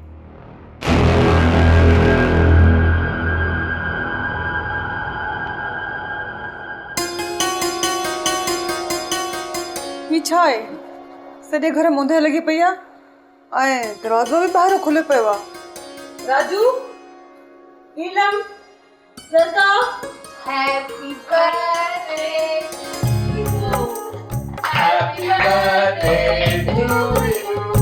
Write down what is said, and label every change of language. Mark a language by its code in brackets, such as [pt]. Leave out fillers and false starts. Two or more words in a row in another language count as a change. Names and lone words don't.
[sd] ही छा आहे? सॼे घर मुंदे लॻी पई आहे ऐं दरवाज़ो बि ॿाहिरो खुलियो पियो आहे। राजू, नीलम, लता, [en] happy birthday Happy birthday to you.